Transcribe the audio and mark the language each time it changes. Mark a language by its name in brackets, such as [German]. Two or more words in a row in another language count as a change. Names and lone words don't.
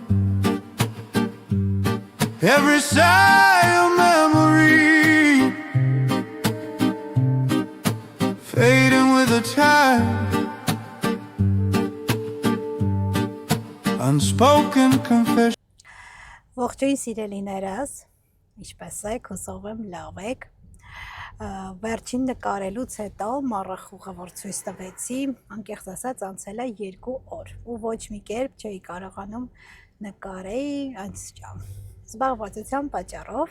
[English] Every sigh a memory, fading with the tide. Unspoken confession. [Armenian] Ողջույն սիրելիներս, ինչպես եք, հուսով եմ լավ եք։ Վերջին նկարելուց հետո մառախուղը, որ ցույց տվեցի, անկեղծ ասած անցել է 2 օր, ու ոչ մի կերպ չէի կարողանում նկարել անցյալ զբաղվածության պատճառով։